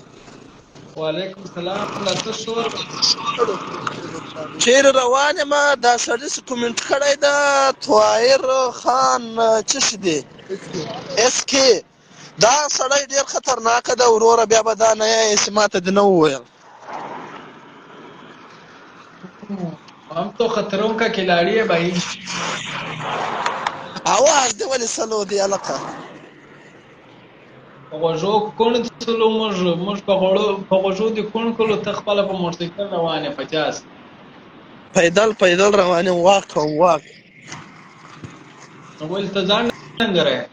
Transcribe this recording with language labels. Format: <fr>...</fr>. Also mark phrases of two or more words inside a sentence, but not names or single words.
<ps>وعلیکم السلام. دا څه شور دی؟ چیرې روان یم؟ دا سړي څه کومنټ کړی ده طاهر خان څه شي دی اس کې. دا سړی ډېر خطرناک ده وروره. بیا به دا نه یې چې ماته دې نه وویل.</ps> <ur>ہم تو خطروں کا کھلاڑی ہے بھائی.</ur> <ps>आवाज دې ولې سلو دی الکه؟ په غوږو کوڼ څلو موږ په غوږو دې کوڼ کړلو، ته خپله په موټرسایکل روان یې 50. پیدل روان یم. واک کوم واک. نو ولې ته ځان ډنګره یې؟</ps>